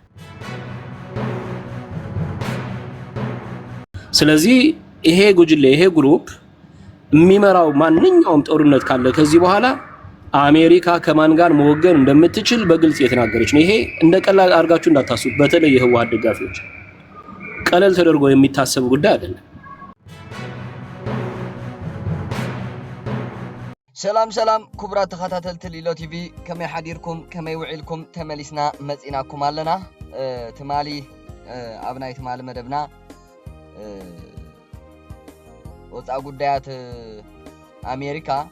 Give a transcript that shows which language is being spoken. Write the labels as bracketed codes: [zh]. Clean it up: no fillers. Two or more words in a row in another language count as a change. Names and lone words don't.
[am] ስለዚህ ይሄ ጉጅሌ ይሄ ግሩፕ የሚመራው ማንኛውም ጦርነት ካለ ከዚህ በኋላ አሜሪካ ከማን ጋር መወገን እንደምትችል በግልጽ የተናገረች ነው። ይሄ እንደ ቀላል አድርጋችሁ እንዳታስቡት። በተለይ የህወሓት ደጋፊዎች ቀለል ተደርጎ የሚታሰብ ጉዳይ አይደለም። [ti] ሰላም ኩብራት ተኸታተልቲ ሊሎ ቲቪ ከመይ ሓዲርኩም ከመይ ውዒልኩም ተመሊስና መፂናኩም ኣለና ትማሊ ኣብናይ ትማሊ መደብና ወፃ ጉዳያት አሜሪካ